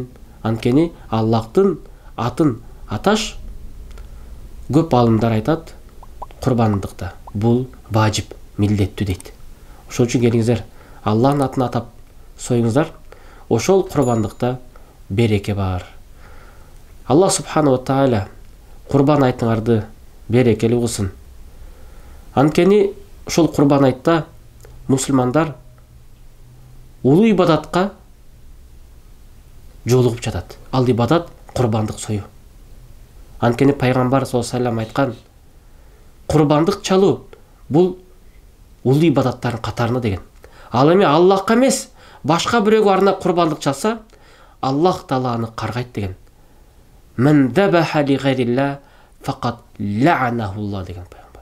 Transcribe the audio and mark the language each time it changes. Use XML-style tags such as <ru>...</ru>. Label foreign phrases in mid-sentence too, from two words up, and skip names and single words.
<ky>Анткени Аллахтын атын аташ, көп алымдар айтат, курбандыкта бул важип, милдеттүү дейт. Ошон үчүн келиңиздер, Аллахтын атын атап союңуздар. Ошол курбандыкта береке бар. Аллах</ky> <ar>سبحانه وتعالى</ar> <ky>курбан айтыңарды берекелүү кылсын. Анткени ошол Курбан айтта мусулмандар улуу ибадатка жолугуп жатат. Ал ибадат курбандык союу. Анткени пайгамбар</ky> <ar>صلى الله عليه وسلم</ar> <ky>айткан, курбандык чалуу бул улуу ибадаттардын катарына деген. Ал эми Аллахка эмес, башка бирөөгө арнап курбандык чалса, Аллах Таала аны каргайт деген.</ky> <ar>من ذبح لغير الله فقد لعنه الله</ar> <ky>деген пайгамбар.</ky>